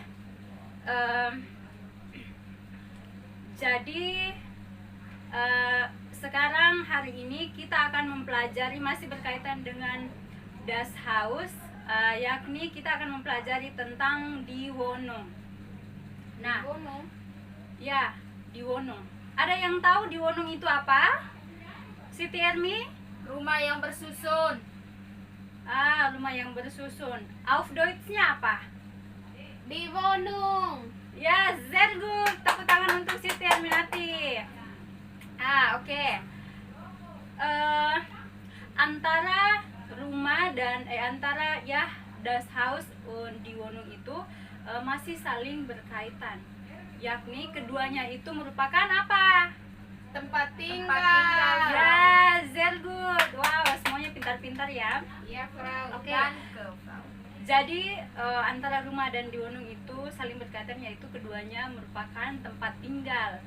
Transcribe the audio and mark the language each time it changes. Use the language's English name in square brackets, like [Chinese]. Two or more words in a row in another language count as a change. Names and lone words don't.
[Indonesian] Jadi sekarang hari ini kita akan mempelajari, masih berkaitan dengan [German] das Haus, [Indonesian] yakni kita akan mempelajari tentang [German] Die Wohnung. [Indonesian] Nah, Gunung. ya, [German] Die Wohnung. [Indonesian] Ada yang tahu [German] Die Wohnung [Indonesian] itu apa? Siti Ermi? Rumah yang bersusun. Rumah yang bersusun. [German] Auf Deutsch- [Indonesian] nya apa? [German] Die Wohnung. Ya, sehr gut. [Indonesian] Tepuk tangan untuk Siti Erminati. Oke. Antara rumah dan antara [German] das Haus und die Wohnung [Indonesian] itu masih saling berkaitan. Yakni keduanya itu merupakan apa? Tempat tinggal. [German] Ya, sehr good. [Indonesian] Wow, semuanya pintar-pintar ya. Iya, Frau. Oke. [German] Danke, Frau. [Indonesian] Jadi antara rumah dan [German] die Wohnung [Indonesian] itu saling berkaitan, yaitu keduanya merupakan tempat tinggal.